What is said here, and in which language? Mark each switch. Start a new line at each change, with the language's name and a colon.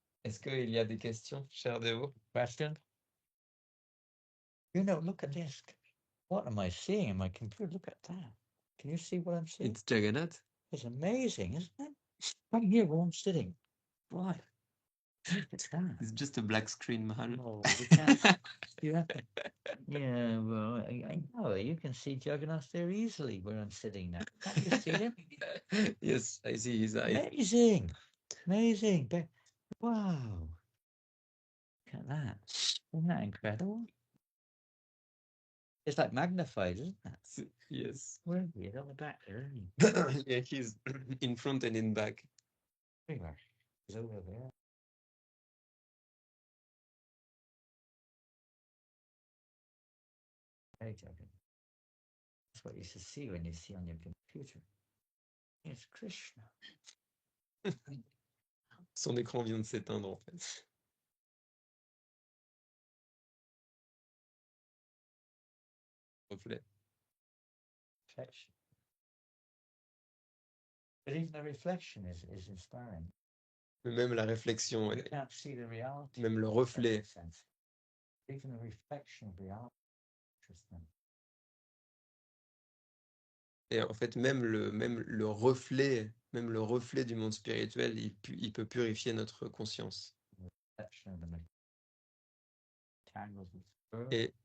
French: Est-ce qu'il y a des questions, chers dévots?
English: Question? Look at this. What am I seeing in my computer? Look at that. Can you see what I'm seeing? It's Jagannath. It's amazing, isn't it? Right here where I'm sitting. Right. It's that. It's just a black screen, Maharaj. No, you can't. You have to. Yeah, well, I know. You can see Jagannath there easily where I'm sitting now. Can't you see him? Yes, I see his eyes. Amazing. Amazing. Wow. Look at that. Isn't that incredible? It's like magnified, isn't it? Yes. Where are you? On the back there, isn't he? Yeah, he's in front and in back. Everywhere. He's over there. Hey, Jagan. That's what you should see when you see on your computer. It's Krishna.
French: Son écran vient de s'éteindre, en fait. Reflet.
English: Reflection. But even the reflection is inspiring.
French: Même la réflexion,
English: You can't see the reality.
French: même le
English: in
French: reflet.
English: that sense. Even the reflection of reality is interesting.
French: Et en fait, même le reflet du monde spirituel, il peut purifier notre conscience.
English: Reflection of the tangles with the